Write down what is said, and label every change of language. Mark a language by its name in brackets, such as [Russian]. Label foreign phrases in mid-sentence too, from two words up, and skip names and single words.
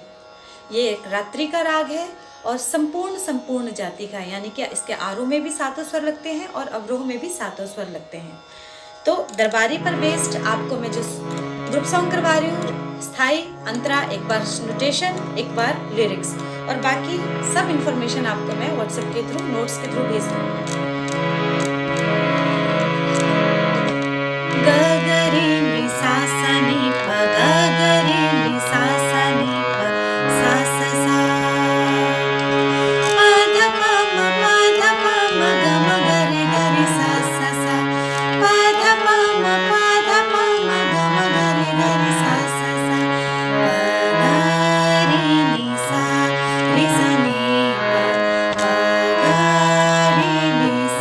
[Hindi] ये एक रात्रि का राग है और संपूर्ण जाति का है, यानी कि इसके आरोह में भी 7 स्वर लगते हैं और अवरोह में भी 7 स्वर लगते हैं। तो दरबारी पर बेस्ड आपको मैं जो [English] group song [Hindi] करवा रही हूँ, स्थाई, अंतरा, एक बार नोटेशन, एक बार लिरिक्स और बाकी सब इंफॉर्मेशन आपको मैं व्हाट्सएप के थ्रू, नोट्स के थ्रू भेज दूँगी। ग ग रे नि सा सा नि प, ग ग रे नि सा सा नि प, सा सा सा, प ध प म ग म ग रे सा सा सा, प ध प म ग म ग रे सा सा सा, प ग रे नि सा रे सा नि प, प ग रे नि